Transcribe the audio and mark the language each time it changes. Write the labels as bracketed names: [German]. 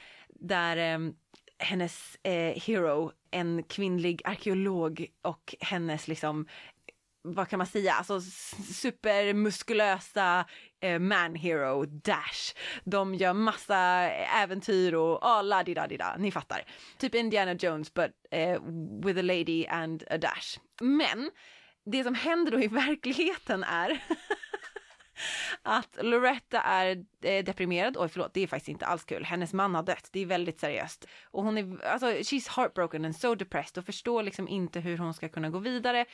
[Swedish] Där hennes hero, en kvinnlig arkeolog, och hennes liksom, vad kan man säga, alltså supermuskulösa man-hero, Dash. De gör massa äventyr och la-di-da-di-da, ni fattar. [English] Typ Indiana Jones, but with a lady and a Dash. [Swedish] Men det som händer då i verkligheten är att Loretta är deprimerad. Oj, förlåt, det är faktiskt inte alls kul. Hennes man har dött, det är väldigt seriöst. Och hon är, alltså, [English] she's heartbroken and so depressed [Swedish] och förstår liksom inte hur hon ska kunna gå vidare.